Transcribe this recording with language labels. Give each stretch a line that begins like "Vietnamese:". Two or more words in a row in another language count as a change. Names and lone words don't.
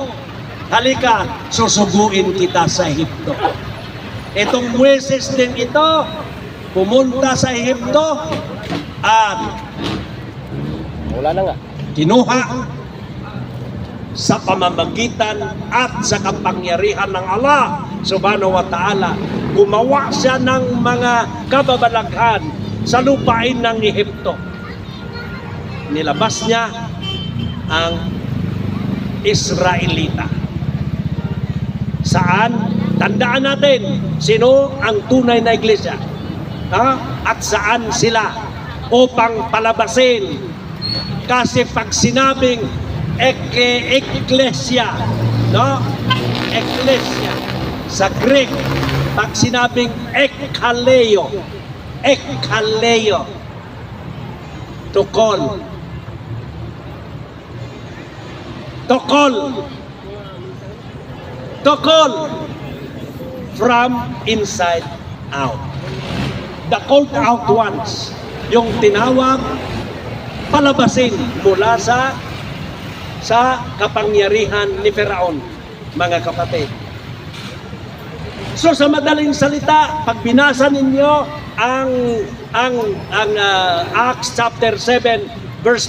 Filipino: Halika, susuguin kita sa Ehipto. Itong Moises din ito, pumunta sa Ehipto at Wala na nga. kinuha sa pamamagitan at sa kapangyarihan ng Allah
Arabic: سبحانه وتعالى.
Filipino: Gumawa siya ng mga kababalaghan sa lupain ng Ehipto. Nilabas niya ang Israelita. Saan? Tandaan natin, sino ang tunay na iglesia? Ha? At saan sila upang palabasin? Kasi pag sinabing eklesia, no? Eklesia sa Greek, pag sinabing ekkaleo,
English: to call from inside out. The called out ones,
Filipino: yung tinawag, palabasin mula sa kapangyarihan ni Faraon, mga kapatid. So sa madaling salita, pag binasa ninyo ang Acts
English: chapter 7 verse